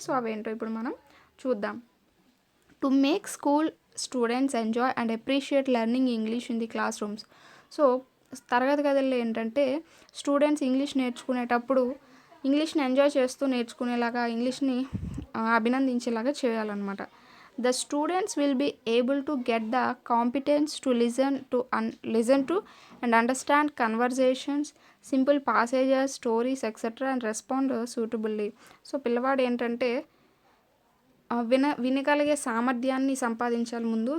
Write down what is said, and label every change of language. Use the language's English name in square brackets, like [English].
[Telugu] So అవేంటో ఇప్పుడు మనం చూద్దాం. [English] To make school students enjoy and appreciate learning English in the classrooms. [Telugu] So తరగతి గదుల్లో ఏంటంటే స్టూడెంట్స్ ఇంగ్లీష్ నేర్చుకునేటప్పుడు ఇంగ్లీష్ని ఎంజాయ్ చేస్తూ నేర్చుకునేలాగా ఇంగ్లీష్ని అభినందించేలాగా చేయాలన్నమాట. [English] The students will be able to get the competence to listen to and understand conversations, simple passages, stories, etc. and respond suitably. [Telugu] So పిల్లవాడు ఏంటంటే వినగలిగే సామర్థ్యాన్ని సంపాదించాలి ముందు.